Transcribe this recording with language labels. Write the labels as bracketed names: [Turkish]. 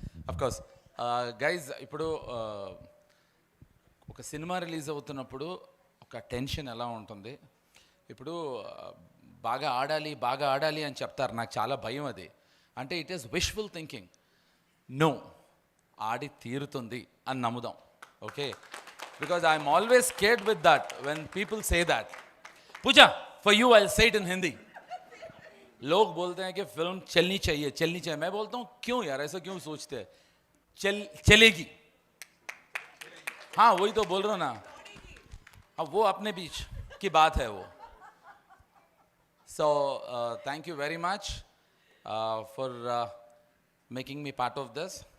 [English] of course guys, [Telugu] ఇప్పుడు ఒక cinema release అవుతున్నప్పుడు ఒక టెన్షన్ ఎలా ఉంటుంది. ఇప్పుడు బాగా ఆడాలి అని చెప్తారు, నాకు చాలా భయం అది. అంటే [English] It is wishful thinking. [Telugu] No, ఆడి తీరుతుంది అని నమ్ముదాం, okay? [English] Because I'm always scared with that when people say that. [Hindi] Pooja, [English] For you I say it in Hindi. [Hindi] लोग बोलते हैं कि फिल्म चलनी चाहिए. मैं बोलता हूँ क्यों यार, ऐसा क्यों सोचते हैं? चलेगी. हाँ, वही तो बोल रहा हूँ ना. अब वो अपने बीच की बात है वो. [English] So thank you very much for making me part of this.